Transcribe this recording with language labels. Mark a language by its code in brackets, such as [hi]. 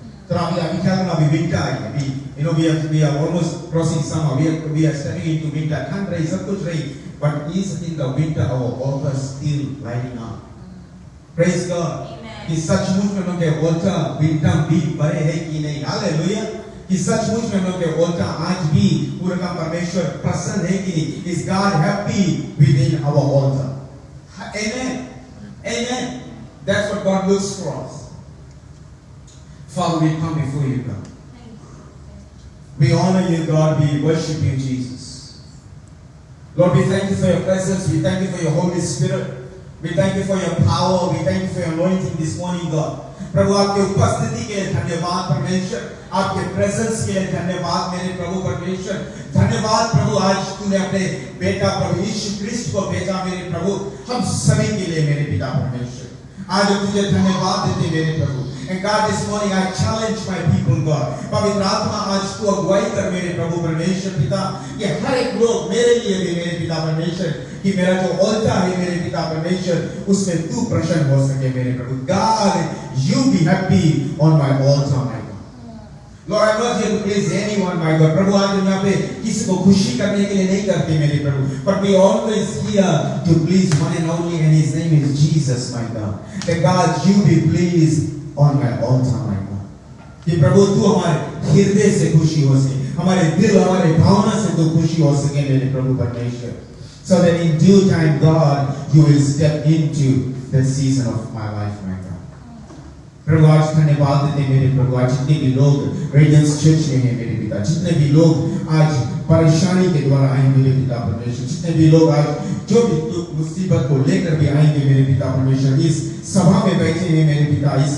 [hi] थोड़ा अभी क्या करना, अभी विंटर आई अभी. [en] You know we are almost crossing summer. We are stepping into winter. [hi] ठंड रही, सब कुछ रही. [en] But is in the winter our altar still lighting up? Praise God. [hi] कि सचमुच में हम लोग के altar विंटम भी बड़े हैं कि नहीं, हालेलुया, कि सचमुच में हम लोग के altar आज भी पूरा का परमेश्वर प्रसन्न है कि नहीं, [en] is God happy within our altar? Amen, amen. That's what God looks for us. Father, we come before you, God. We honor you, God. We worship you, Jesus. Lord, we thank you for your presence. We thank you for your Holy Spirit. We thank you for your power. We thank you for your anointing this morning, God. [hi] प्रभु आपके उपस्थिति के लिए धन्यवाद परमेश्वर, आपके presence के लिए धन्यवाद मेरे प्रभु परमेश्वर, धन्यवाद प्रभु आज तूने अपने बेटा प्रभु यीशु क्रिस्ट को भेजा मेरे प्रभु हम सभी के लिए मेरे पिता परमेश्वर। आज हम तुझे धन्यवाद देते मेरे प्रभु। [en] And God, this morning I challenge my people, God. [hi] पवित्र आत्मा आज तू अगुवाई कर मेरे प्रभु परमेश्वर पिता, कि हर एक लोग मेरे लिए भी मेरे पिता परमेश्वर, कि मेरा जो altar है मेरे पिता परमेश्वर उसमें तू प्रसन्न हो सके मेरे प्रभु। [en] God, you be happy on my altar, my God. Lord, I'm not here to please anyone, my God. [hi] प्रभु आज हम यहाँ पे किसी को खुशी करने के लिए नहीं करते मेरे प्रभु, [en] but we always here to please one and only, and His name is Jesus, my God. That God, you be pleased on my altar, my God. [hi] कि प्रभु तू हमारे हृदय से खुशी हो सके, हमारे दिल हमारे भावना से तू खुशी हो सके मेरे प्रभु परमेश्वर, [en] so that in due time, God, you will step into the season of my life, my God. [hi] प्रभु आज धन्यवाद देते मेरे प्रभु, आज जितने भी लोग रेडियंस चर्च में हैं मेरे पिता, जितने भी लोग आज परेशानी के द्वारा आए मेरे पिता परमेश्वर, जितने भी लोग आज जो भी मुसीबत को लेकर भी आएंगे मेरे पिता परमेश्वर, इस सभा में बैठे हैं मेरे पिता,